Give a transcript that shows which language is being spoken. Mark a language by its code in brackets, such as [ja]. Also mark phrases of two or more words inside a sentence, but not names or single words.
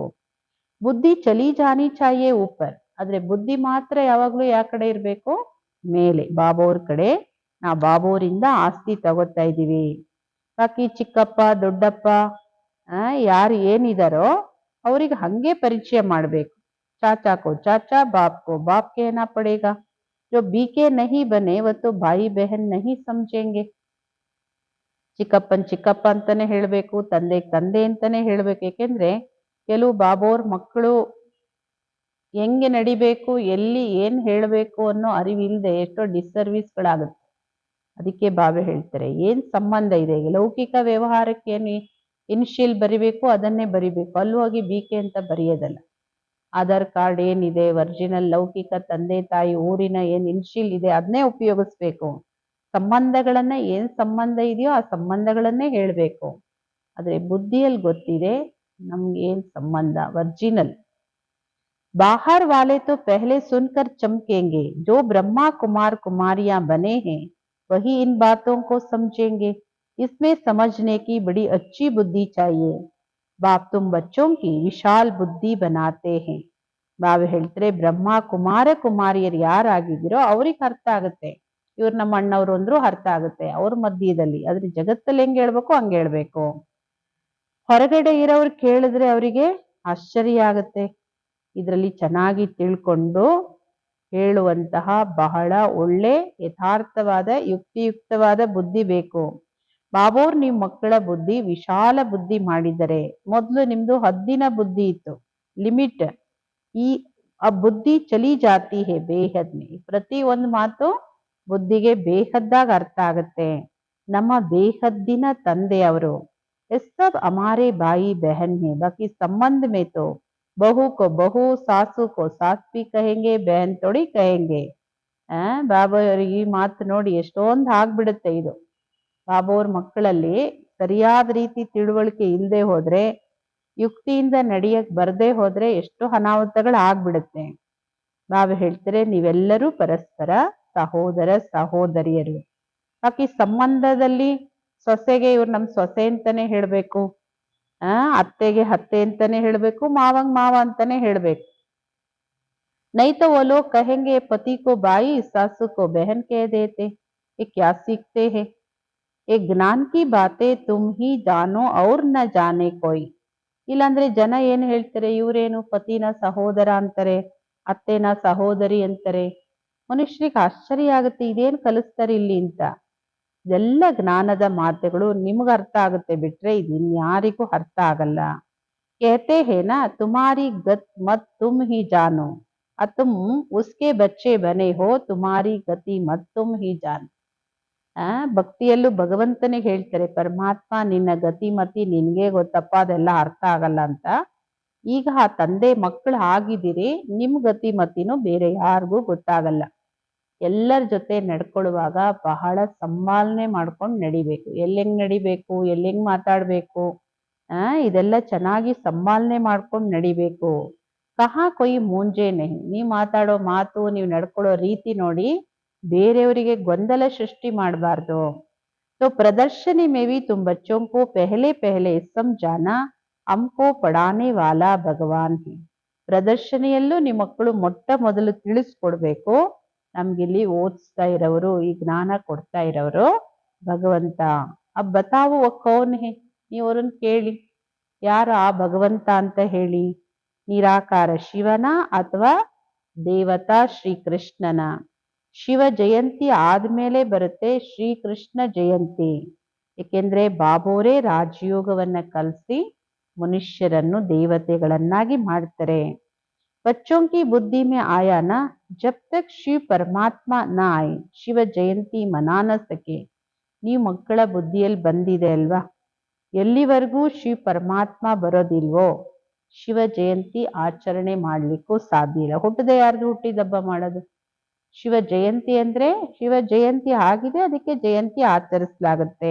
[hi] बुद्धि चली जानी चाहिए ऊपर, [kn] ಆದ್ರೆ ಬುದ್ಧಿ ಮಾತ್ರ ಯಾವಾಗ್ಲೂ ಯಾ ಕಡೆ ಇರ್ಬೇಕು? ಮೇಲೆ, ಬಾಬೋರ್ ಕಡೆ. ನಾ ಬಾಬೋರಿಂದ ಆಸ್ತಿ ತಗೋತಾ ಇದೀವಿ. ಬಾಕಿ ಚಿಕ್ಕಪ್ಪ ದೊಡ್ಡಪ್ಪ ಯಾರು ಏನಿದಾರೋ ಅವ್ರಿಗೆ ಹಂಗೆ ಪರಿಚಯ ಮಾಡ್ಬೇಕು. [hi] चाचा को चाचा, बाप को बाप कहना पड़ेगा. जो बीके नहीं बने वो तो भाई बहन नहीं समझेंगे. [kn] ಚಿಕ್ಕಪ್ಪನ್ ಚಿಕ್ಕಪ್ಪ ಅಂತಾನೆ ಹೇಳ್ಬೇಕು, ತಂದೆ ತಂದೆ ಅಂತಾನೆ ಹೇಳ್ಬೇಕು. ಯಾಕೆಂದ್ರೆ ಕೆಲವು ಬಾಬೋರ್ ಮಕ್ಕಳು ಹೆಂಗೆ ನಡಿಬೇಕು, ಎಲ್ಲಿ ಏನ್ ಹೇಳ್ಬೇಕು ಅನ್ನೋ ಅರಿವಿಲ್ಲದೆ ಎಷ್ಟೋ ಡಿಸ್ಸರ್ವಿಸ್ಗಳಾಗುತ್ತೆ. ಅದಕ್ಕೆ ಬಾಬೆ ಹೇಳ್ತಾರೆ ಏನ್ ಸಂಬಂಧ ಇದೆ, ಲೌಕಿಕ ವ್ಯವಹಾರಕ್ಕೆ ಏನು ಇನಿಷಿಯಲ್ ಬರಿಬೇಕು ಅದನ್ನೇ ಬರಿಬೇಕು, ಅಲ್ಲಿ ಹೋಗಿ ಬಿಕೆ ಅಂತ ಬರೆಯೋದಲ್ಲ. ಆಧಾರ್ ಕಾರ್ಡ್ ಏನಿದೆ, ಒರಿಜಿನಲ್ ಲೌಕಿಕ ತಂದೆ ತಾಯಿ ಊರಿನ ಏನ್ ಇನ್ಶಿಲ್ ಇದೆ ಅದನ್ನೇ ಉಪಯೋಗಿಸ್ಬೇಕು. ಸಂಬಂಧಗಳನ್ನ ಏನ್ ಸಂಬಂಧ ಇದೆಯೋ ಆ ಸಂಬಂಧಗಳನ್ನೇ ಹೇಳ್ಬೇಕು. ಆದ್ರೆ ಬುದ್ಧಿಯಲ್ಲಿ ಗೊತ್ತಿದೆ ನಮ್ಗೆ ಏನ್ ಸಂಬಂಧ ಒರಿಜಿನಲ್. [hi] बाहर वाले तो पहले सुनकर चमकेंगे, जो ब्रह्मा कुमार कुमारियां बने हैं वही इन बातों को समझेंगे. इसमें समझने की बड़ी अच्छी बुद्धि चाहिए. बाप तुम बच्चों की विशाल बुद्धि बनाते हैं. [kn] ಬಾಬಾ ಹೇಳ್ತಾರೆ ಬ್ರಹ್ಮ ಕುಮಾರ ಕುಮಾರಿಯರು ಯಾರಾಗಿದ್ದೀರೋ ಅವ್ರಿಗೆ ಅರ್ಥ ಆಗುತ್ತೆ. ಇವ್ರು ನಮ್ಮ ಅಣ್ಣವ್ರು ಅಂದ್ರು ಅರ್ಥ ಆಗುತ್ತೆ ಅವ್ರ ಮಧ್ಯದಲ್ಲಿ. ಆದ್ರೆ ಜಗತ್ತಲ್ಲಿ ಹೆಂಗ್ ಹೇಳ್ಬೇಕು ಹಂಗೆ ಹೇಳ್ಬೇಕು. ಹೊರಗಡೆ ಇರೋರು ಕೇಳಿದ್ರೆ ಅವರಿಗೆ ಆಶ್ಚರ್ಯ ಆಗುತ್ತೆ. ಇದರಲ್ಲಿ ಚೆನ್ನಾಗಿ ತಿಳ್ಕೊಂಡು ಹೇಳುವಂತಹ ಬಹಳ ಒಳ್ಳೆ ಯಥಾರ್ಥವಾದ ಯುಕ್ತಿಯುಕ್ತವಾದ ಬುದ್ಧಿ ಬೇಕು. ಬಾಬೋರ್ ನೀವು ಮಕ್ಕಳ ಬುದ್ಧಿ ವಿಶಾಲ ಬುದ್ಧಿ ಮಾಡಿದರೆ. ಮೊದಲು ನಿಮ್ದು ಹದ್ದಿನ ಬುದ್ಧಿ ಇತ್ತು, ಲಿಮಿಟ್. [hi] ಈ ಆ बुद्धि चली जाती है बेहदनी. [kn] ಪ್ರತಿ ಒಂದು ಮಾತು ಬುದ್ಧಿಗೆ ಬೇಹದ್ದಾಗ ಅರ್ಥ ಆಗತ್ತೆ. ನಮ್ಮ ಬೇಹದ್ದಿನ ತಂದೆ ಅವರು. [hi] सब हमारे भाई बहन है, बाकी संबंध में तो बहू को बहू, सासू को सास भी कहेंगे, बहन थोड़ी कहेंगे. [kn] ಬಾಬಾ ಅವರಿಗೆ ಈ ಮಾತು ನೋಡಿ ಎಷ್ಟೊಂದು ಆಗ್ಬಿಡುತ್ತೆ ಇದು. ಬಾಬಾ ಅವ್ರ ಮಕ್ಕಳಲ್ಲಿ ಸರಿಯಾದ ರೀತಿ ತಿಳುವಳಿಕೆ ಇಲ್ಲದೆ ಹೋದ್ರೆ, ಯುಕ್ತಿಯಿಂದ ನಡೆಯಕ್ ಬರ್ದೇ ಹೋದ್ರೆ ಎಷ್ಟು ಅನಾಹುತಗಳು ಆಗ್ಬಿಡುತ್ತೆ. ಬಾಬಾ ಹೇಳ್ತಾರೆ ನೀವೆಲ್ಲರೂ ಪರಸ್ಪರ ಸಹೋದರ ಸಹೋದರಿಯರು. ಬಾಕಿ ಸಂಬಂಧದಲ್ಲಿ ಸೊಸೆಗೆ ಇವ್ರು ನಮ್ ಸೊಸೆ ಅಂತಾನೆ ಹೇಳ್ಬೇಕು, ಅತ್ತೆಗೆ ಅತ್ತೆ ಅಂತಾನೆ ಹೇಳ್ಬೇಕು, ಮಾವಂಗ್ ಮಾವ ಅಂತಾನೆ ಹೇಳ್ಬೇಕು. [hi] नहीं तो वो लोग कहेंगे पति को भाई, सासू को बहन कह देते. ये क्या सीखते हैं? ये ज्ञान की बातें तुम ही जानो और न जाने कोई. [kn] ಇಲ್ಲಾಂದ್ರೆ ಜನ ಏನ್ ಹೇಳ್ತಾರೆ, ಇವ್ರೇನು ಪತಿನ ಸಹೋದರ ಅಂತಾರೆ, ಅತ್ತೆನ ಸಹೋದರಿ ಅಂತಾರೆ. ಮನುಷ್ಯರಿಗೆ ಆಶ್ಚರ್ಯ ಆಗುತ್ತೆ, ಇದೇನ್ ಕಲಿಸ್ತಾರೆ ಇಲ್ಲಿ ಅಂತ. ಇದೆಲ್ಲ ಜ್ಞಾನದ ಮಾತುಗಳು ನಿಮ್ಗೆ ಅರ್ಥ ಆಗುತ್ತೆ ಬಿಟ್ರೆ ಇದು ಇನ್ಯಾರಿಗೂ ಅರ್ಥ ಆಗಲ್ಲ. [hi] कहते हैं ना तुम्हारी गत मत तुम ही जानो, तुम उसके बच्चे बने हो, तुम्हारी गति मत तुम ही जानो. [kn] ಭಕ್ತಿಯಲ್ಲೂ ಭಗವಂತನೇ ಹೇಳ್ತಾರೆ, ಪರಮಾತ್ಮ ನಿನ್ನ ಗತಿ ಮತಿ ನಿನ್ಗೆ ಗೊತ್ತಪ್ಪ, ಅದೆಲ್ಲ ಅರ್ಥ ಆಗಲ್ಲ ಅಂತ. ಈಗ ಆ ತಂದೆ ಮಕ್ಕಳು ಆಗಿದ್ದೀರಿ, ನಿಮ್ ಗತಿ ಮತಿನೂ ಬೇರೆ ಯಾರಿಗೂ ಗೊತ್ತಾಗಲ್ಲ. ಎಲ್ಲರ ಜೊತೆ ನಡ್ಕೊಳ್ಳುವಾಗ ಬಹಳ ಸಂಭಾಲನೆ ಮಾಡ್ಕೊಂಡು ನಡಿಬೇಕು. ಎಲ್ಲೆಂಗ್ ನಡಿಬೇಕು, ಎಲ್ಲೆಂಗ್ ಮಾತಾಡ್ಬೇಕು, ಇದೆಲ್ಲ ಚೆನ್ನಾಗಿ ಸಂಭಾಲನೆ ಮಾಡ್ಕೊಂಡು ನಡಿಬೇಕು. [hi] कहा कोई मुंजे नहीं. [kn] ನೀವ್ ಮಾತಾಡೋ ಮಾತು, ನೀವು ನಡ್ಕೊಳ್ಳೋ ರೀತಿ ನೋಡಿ ಬೇರೆಯವರಿಗೆ ಗೊಂದಲ ಸೃಷ್ಟಿ ಮಾಡಬಾರ್ದು. [hi] तो प्रदर्शनी में भी तुम बच्चों को पहले पहले समझाना, हमको पढ़ाने वाला भगवान है. [kn] ಪ್ರದರ್ಶನಿಯಲ್ಲೂ ನಿಮ್ಮ ಮಕ್ಕಳು ಮೊಟ್ಟ ಮೊದಲು ತಿಳಿಸ್ಕೊಡ್ಬೇಕು, ನಮ್ಗಿಲ್ಲಿ ಓದಿಸ್ತಾ ಇರೋರು, ಈ ಜ್ಞಾನ ಕೊಡ್ತಾ ಇರೋರು ಭಗವಂತ. [hi] अब बताओ वह कौन है. [kn] ನೀವು ಅವ್ರನ್ನ ಕೇಳಿ ಯಾರು ಆ ಭಗವಂತ ಅಂತ ಹೇಳಿ. ನಿರಾಕಾರ ಶಿವನ ಅಥವಾ ದೇವತಾ ಶ್ರೀಕೃಷ್ಣನ. ಶಿವ ಜಯಂತಿ ಆದ್ಮೇಲೆ ಬರುತ್ತೆ ಶ್ರೀಕೃಷ್ಣ ಜಯಂತಿ. ಏಕೆಂದ್ರೆ ಬಾಬೋರೇ ರಾಜಯೋಗವನ್ನ ಕಲಿಸಿ ಮನುಷ್ಯರನ್ನು ದೇವತೆಗಳನ್ನಾಗಿ ಮಾಡ್ತಾರೆ. [hi] बच्चों की बुद्धि में आया ना, जब तक शिव परमात्मा न आए शिव जयंती मना न सके. [kn] ನೀವು ಮಕ್ಕಳ ಬುದ್ಧಿಯಲ್ಲಿ ಬಂದಿದೆ ಅಲ್ವಾ, ಎಲ್ಲಿವರೆಗೂ ಶಿವ ಪರಮಾತ್ಮ ಬರೋದಿಲ್ವೋ ಶಿವ ಜಯಂತಿ ಆಚರಣೆ ಮಾಡ್ಲಿಕ್ಕೂ ಸಾಧ್ಯ ಇಲ್ಲ. ಹುಟ್ಟದೆ ಯಾರ್ದು ಹುಟ್ಟಿದಬ್ಬ ಮಾಡೋದು? ಶಿವ ಜಯಂತಿ ಅಂದ್ರೆ ಶಿವ ಜಯಂತಿ ಆಗಿದೆ, ಅದಕ್ಕೆ ಜಯಂತಿ ಆಚರಿಸಲಾಗುತ್ತೆ.